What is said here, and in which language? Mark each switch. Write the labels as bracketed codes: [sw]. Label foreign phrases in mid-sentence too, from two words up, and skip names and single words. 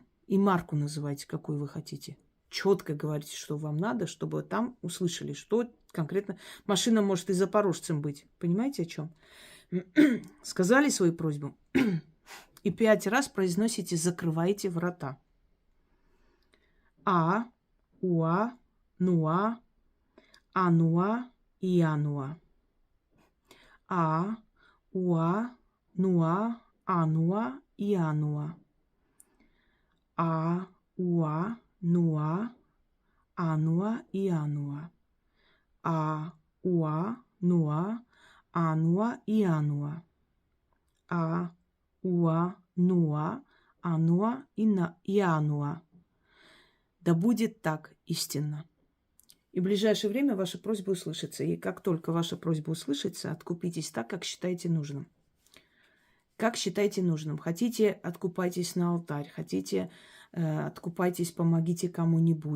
[ru] И марку называйте, какую вы хотите. Четко говорите, что вам надо, чтобы там услышали, что конкретно. Машина может и запорожцем быть. Понимаете, о чем? Сказали свою просьбу. И 5 раз произносите «закрывайте врата». Уа, нуа, ануа, иануа. Уа, нуа, ануа, иануа. Уа, нуа, ануа, иануа. Уа, нуа, ануа, иануа. Уа, нуа, ануа, иануа. Да будет так истинно. И в ближайшее время ваша просьба услышится. И как только ваша просьба услышится, откупитесь так, как считаете нужным. Как считаете нужным. Хотите, откупайтесь на алтарь. Хотите, откупайтесь, помогите кому-нибудь.